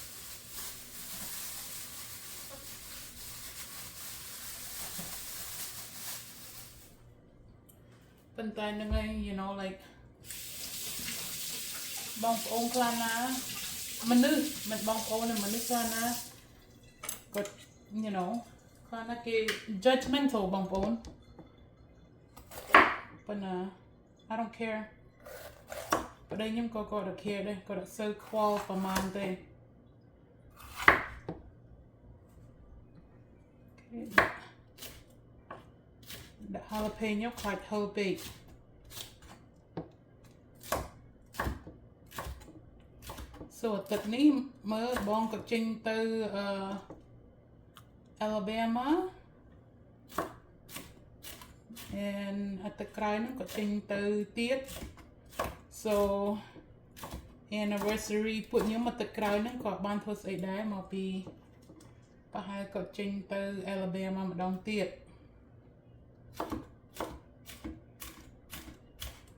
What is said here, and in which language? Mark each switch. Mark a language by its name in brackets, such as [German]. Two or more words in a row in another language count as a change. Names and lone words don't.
[Khmer] ប៉ុន្តែនឹងឯង [English] you know [Khmer] like បងប្អូនខ្លះណាមនុស្សមិនបងប្អូនមនុស្សខ្លះណាគាត់ [English] you know [Khmer] ខ្លះណាគេ judgmental បងប្អូន ប៉ុន្តែ [English] I don't care [Khmer] ប្តីខ្ញុំក៏គាត់ care ដែរគាត់អត់សូវខ្វល់ប្រមាណទេ ដាក់ jalapeno ខ្លាចហឹរពេកសូទឹកនេះមើលបងក៏ចេញទៅ Alabama and ទឹកក្រៅហ្នឹងក៏ចេញទៅទៀត [English] so anniversary [Khmer] ពួកខ្ញុំមកទឹកក្រៅហ្នឹងក៏បានធ្វើស្អីដែរមកពីប្រហែលក៏ចេញទៅ Alabama ម្ដងទៀត